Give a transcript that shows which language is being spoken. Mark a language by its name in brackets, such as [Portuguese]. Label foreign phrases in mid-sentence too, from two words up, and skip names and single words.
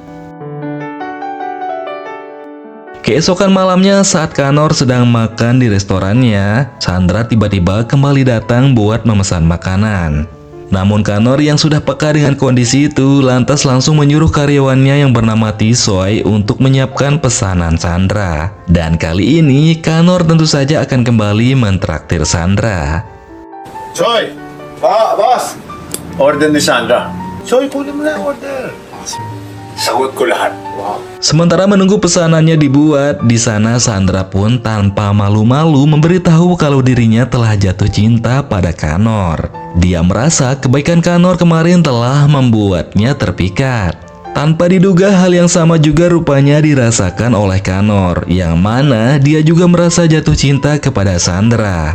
[Indonesian] Keesokan malamnya saat Kanor sedang makan di restorannya, Sandra tiba-tiba kembali datang buat memesan makanan. Namun Kanor yang sudah peka dengan kondisi itu lantas langsung menyuruh karyawannya yang bernama Tisoy untuk menyiapkan pesanan Sandra. Dan kali ini Kanor tentu saja akan kembali mentraktir Sandra. [Filipino] Choy! Boss! Order ni Sandra. Choy, kunin mo na ang order. Sagot ko lahat. Wow. [Indonesian] Sementara menunggu pesanannya dibuat, di sana Sandra pun tanpa malu-malu memberitahu kalau dirinya telah jatuh cinta pada Kanor. Dia merasa kebaikan Kanor kemarin telah membuatnya terpikat. Tanpa diduga hal yang sama juga rupanya dirasakan oleh Kanor, yang mana dia juga merasa jatuh cinta kepada Sandra.